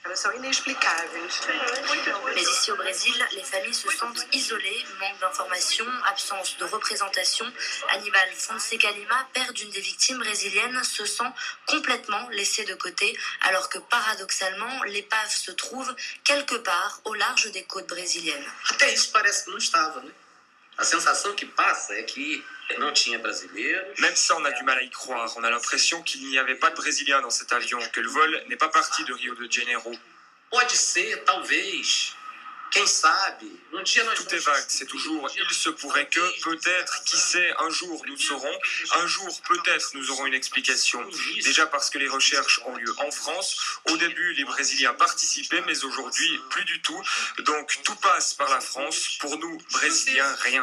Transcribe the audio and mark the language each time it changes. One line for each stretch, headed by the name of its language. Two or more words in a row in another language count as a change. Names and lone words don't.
French: Mais ici au Brésil, les familles se sentent isolées, manque d'informations, absence de représentation. Aníbal Fonseca Lima, père d'une des victimes brésiliennes, se sent complètement laissé de côté, alors que paradoxalement, l'épave se trouve quelque part au large des côtes brésiliennes.
Portuguese: Até isso parece que não estava, né? A sensação que passa é que não tinha brasileiros.
French: Même ça, on a du mal à y croire. On a l'impression qu'il n'y avait pas de Brésiliens dans cet avion, que le vol n'est pas parti de Rio de Janeiro.
Portuguese: Pode ser, talvez, quem sabe, dia nós
French: Tout est vague, c'est toujours « il se pourrait que », peut-être, qui sait, un jour nous le saurons, un jour peut-être nous aurons une explication. Déjà parce que les recherches ont lieu en France, au début les Brésiliens participaient, mais aujourd'hui plus du tout. Donc tout passe par la France, pour nous Brésiliens, rien.